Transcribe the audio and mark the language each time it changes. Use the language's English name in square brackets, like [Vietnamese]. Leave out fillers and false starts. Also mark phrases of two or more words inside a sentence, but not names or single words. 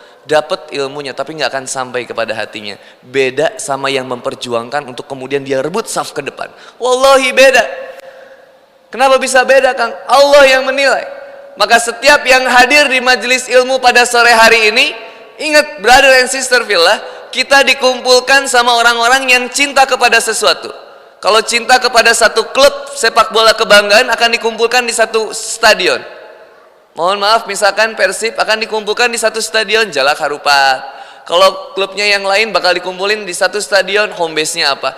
[Indonesian] Dapat ilmunya tapi nggak akan sampai kepada hatinya. Beda sama yang memperjuangkan untuk kemudian dia rebut saf ke depan. Wallahi beda. Kenapa bisa beda Kang? Allah yang menilai. Maka setiap yang hadir di majelis ilmu pada sore hari ini, ingat [English] brother and sister [Indonesian] fillah, kita dikumpulkan sama orang-orang yang cinta kepada sesuatu. Kalau cinta kepada satu klub sepak bola kebanggaan akan dikumpulkan di satu stadion. Mohon maaf, misalkan Persib akan dikumpulkan di satu stadion Jalak Harupat. Kalau klubnya yang lain bakal dikumpulin di satu stadion, [English] home base- [Indonesian] nya apa?